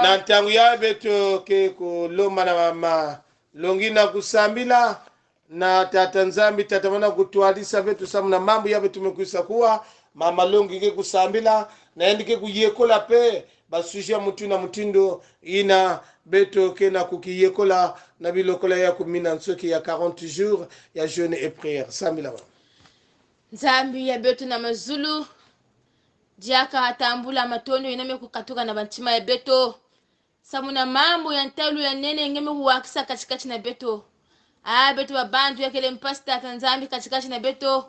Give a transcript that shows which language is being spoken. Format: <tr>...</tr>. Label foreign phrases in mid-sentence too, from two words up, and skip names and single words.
<ktu>Nantangu ya beto ke kuloma na mama longina kusambila na tata nzambi tatamana kutualisa vetu samu na mambo yabe tumekuisa kuwa mama longi ke kusambila na endike kuyekola pe basujia mutu na mutindo ina beto ke na kukiyekola na bilokola ya kumina nsoki ya 40 jours ya</ktu> <fr>jeûne et prière</fr> <ktu>sambila nzambi ya beto na mazulu diaka atambula matondo iname kukatuka na bantima ya beto samuna mambo ya ntalu ya nene ngeme huwakisa katikati na beto. Beto babantu ya kele mpasta tanzambi katikati na beto.</ktu>